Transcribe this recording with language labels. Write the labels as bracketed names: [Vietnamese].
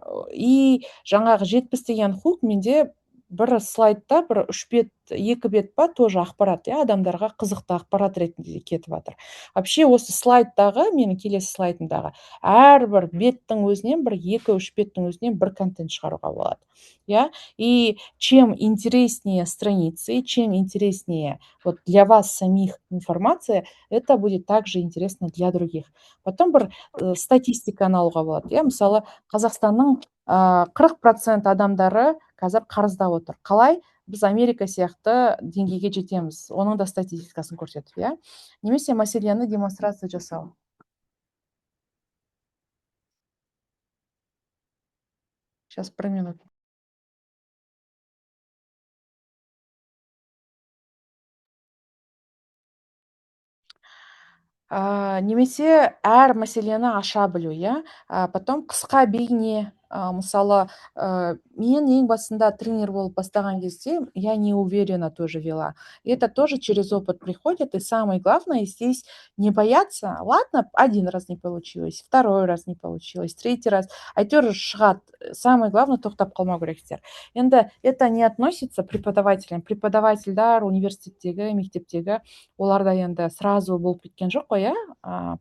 [Kazakh] И жаңағы 70 деген хук менде бір слайдта, бір 3 бет, 2 бет па, тоже ақпарат, адамдарға қызықты ақпарат ретінде кетіп жатыр. Вообще осы слайдтағы, менің келесі слайдымдағы әрбір беттің өзінен, 2-3 беттің өзінен бір контент шығаруға болады. [Russian] И чем интереснее страницы, чем интереснее для вас самих информация, это будет также интересно для других. [Kazakh] Потом бір статистиканы алуға болады. Мысалы, Қазақстанның 40% адамдары қазір қарызда отыр. Қалай біз Америка сияқты деңгейге жетеміз? Оның да статистикасын көрсетіп, немесе мәселені демонстрация жасау. [Russian] Сейчас 1 минут. [Kazakh] Немесе әр мәселені аша білу, потом қысқа бейне Мысалы, мен ең басында тренер болып бастаған кезде [Russian] я не уверенно тоже вела. Это тоже через опыт приходит. И самое главное здесь не бояться. Ладно, один раз не получилось, второй раз не получилось, третий раз. [Kazakh] Әйтеуір шығады. [Russian] Самое главное [Kazakh] тоқтап қалмау керексіздер. [Russian] Енді это не относится преподавателям. [Kazakh] Преподавательдар университеттегі, мектептегі оларда енді сразу болып кеткен жоқ қой, иә.